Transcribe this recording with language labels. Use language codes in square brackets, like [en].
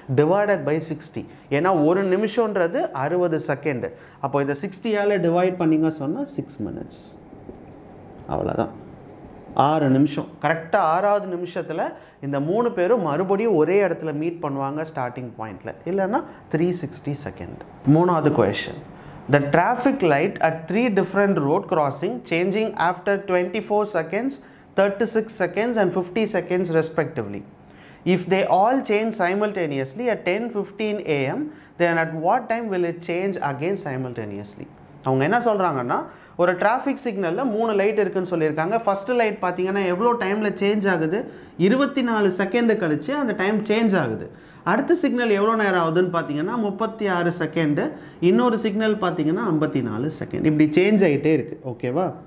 [ta] Divided by 60. ஏன்னா ஒரு நிமிஷன்றது 60 second. அப்போ இதை 60ஆல் டிவைட் பண்ணிங்க சொன்னால் 6 minutes. அவ்வளோதான், 6 நிமிஷம். கரெக்டாக 6வது நிமிஷத்தில் இந்த 3 பேரும் மறுபடியும் ஒரே இடத்துல மீட் பண்ணுவாங்க ஸ்டார்டிங் பாயிண்டில். இல்லைன்னா 360 செகண்ட். 3வது question. [en] The traffic light at 3 different road crossing changing after 24 seconds, 36 seconds and 50 seconds respectively. If they all change simultaneously at 10:15 AM, then at what time will it change again simultaneously? [ta] அவங்க என்ன சொல்கிறாங்கன்னா, ஒரு traffic சிக்னலில் 3 light இருக்குன்னு சொல்லியிருக்காங்க. First light பார்த்தீங்கன்னா எவ்வளோ டைமில் சேஞ்ச் ஆகுது? 24 செகண்டு கழித்து அந்த டைம் சேஞ்ச் ஆகுது. அடுத்த சிக்னல் எவ்வளோ நேரம் ஆகுதுன்னு பார்த்தீங்கன்னா 36 செகண்டு. இன்னொரு சிக்னல் பார்த்தீங்கன்னா 54 செகண்ட். இப்படி சேஞ்ச் ஆகிட்டே இருக்குது. ஓகேவா?